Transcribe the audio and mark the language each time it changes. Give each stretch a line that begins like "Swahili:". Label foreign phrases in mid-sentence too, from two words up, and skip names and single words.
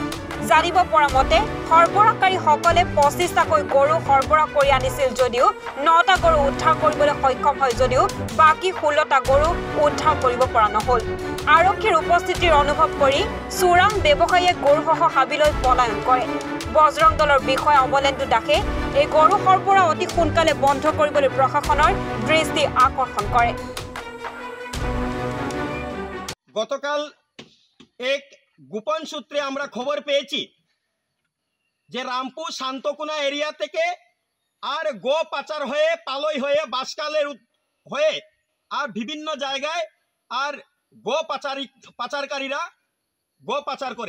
Assamese: জানিব পৰা মতে সৰবৰাহকাৰীসকলে 25টাকৈ গৰু সৰবৰাহ কৰি আনিছিল যদিও 9টা গৰু উদ্ধাৰ কৰিবলৈ সক্ষম হয় যদিও বাকী 16টা গৰু উদ্ধাৰ কৰিব পৰা নহল। আৰক্ষীৰ উপস্থিতিৰ অনুভৱ কৰি চোৰাং ব্যৱসায়ীয়ে গৰুসহ হাবিলৈ পলায়ন কৰে। বজৰং দলৰ বিষয়া অমলেন্দু দাসে এই গৰু সৰবৰাহ অতি সোনকালে বন্ধ কৰিবলৈ প্রশাসনৰ দৃষ্টি আকর্ষণ করে।
Bangla: গতকাল এক গোপন সূত্রে আমরা খবর পেয়েছি যে রামপুর শান্তকোনা এরিয়া থেকে আর গো পাচার হয়ে পালই হয়ে বাসকালের হয়ে আর বিভিন্ন জায়গায় আর গো পাচারকারীরা গো পাচার করে।